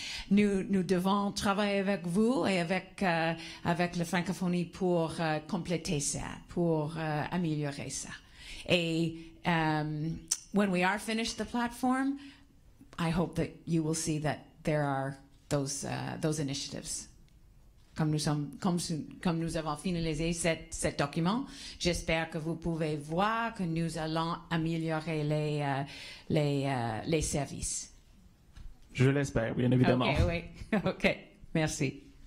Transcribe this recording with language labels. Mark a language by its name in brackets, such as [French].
[French] Nous devons travailler avec vous et avec la francophonie pour compléter ça, pour améliorer ça. [English] Et when we are finished the platform, I hope that you will see that there are those initiatives. [French] Comme nous avons finalisé cet document, j'espère que vous pouvez voir que nous allons améliorer les services. Je l'espère, bien évidemment. OK. Merci.